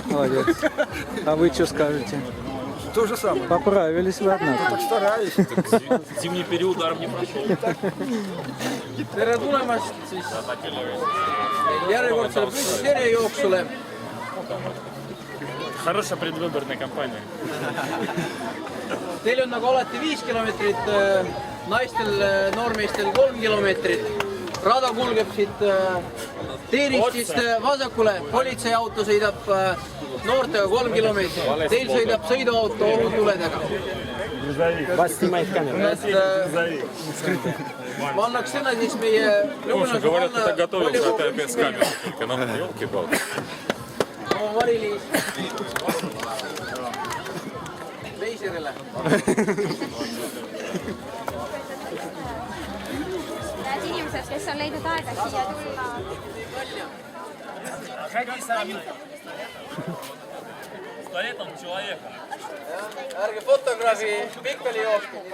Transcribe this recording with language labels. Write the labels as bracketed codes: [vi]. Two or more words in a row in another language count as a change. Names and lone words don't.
[ru] Молодец. А вы что скажете? То же самое. Поправились вы, однако. Стараюсь. Зимний период даром не прошел. [et] Tere tulemast siis järjekordsele püssisjärjejooksule. [ru] Хорошая предвыборная кампания. [et] Teil on nagu alati 5 kilomeetrit, naistel, noormeestel 3 kilomeetrit. Rada kulgeb siit Teeristist vasakule, politseiauto sõidab noortega 3 kilomeetrit. Teil sõidab sõiduauto ohutuledega. Ma annaks sõna siis meie [ru] Слушай, говорят, ты так готовился, а ты опять с камерой. Только, ну, елки-палки. [et] oma Mari-Liis Veiserile. Need inimesed, kes on leidnud aega siia tulla. Ärge fotograafi pikali jookku.